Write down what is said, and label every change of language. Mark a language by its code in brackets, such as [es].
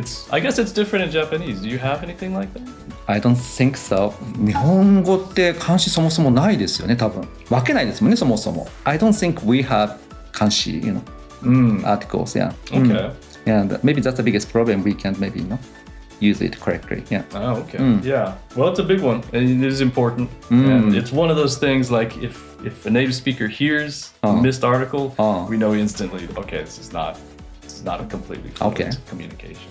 [en] I guess it's different in Japanese. Do you have anything like that? I don't think so. [ja] 日本語って漢詞そもそもないですよね、多分。分けないですもんね、そもそも。 [en] I don't think we have 漢詞、articles, yeah. Okay. Yeah, maybe that's the biggest problem we can't maybe, use it correctly. Yeah. Oh, okay. Yeah. Well, it's a big one. And it is important. And it's one of those things like if a native speaker hears a missed article, we know instantly, okay, this is not a completely fluent communication.